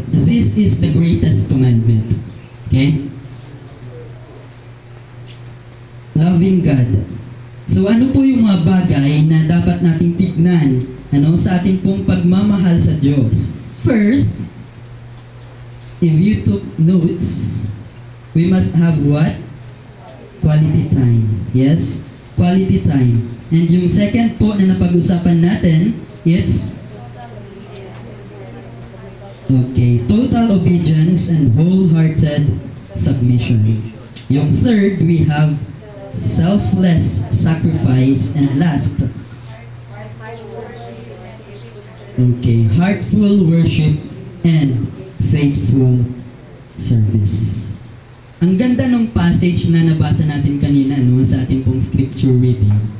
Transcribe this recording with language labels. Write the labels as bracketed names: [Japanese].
[English] This is the greatest commandment. Okay? Loving God. [Filipino] So, ano po yung mga bagay na dapat nating tignan, sa ating pong pagmamahal sa Diyos? [English] First, if you took notes, we must have what? Quality time. Yes? Quality time. And [Filipino] yung second po na napag-usapan natin, [English] it's total obedience and wholehearted submission. Yung third, we have selfless sacrifice. And last, heartful worship and faithful service. [Filipino] Ang ganda ng passage na nabasa natin kanina, sa ating pong scripture reading.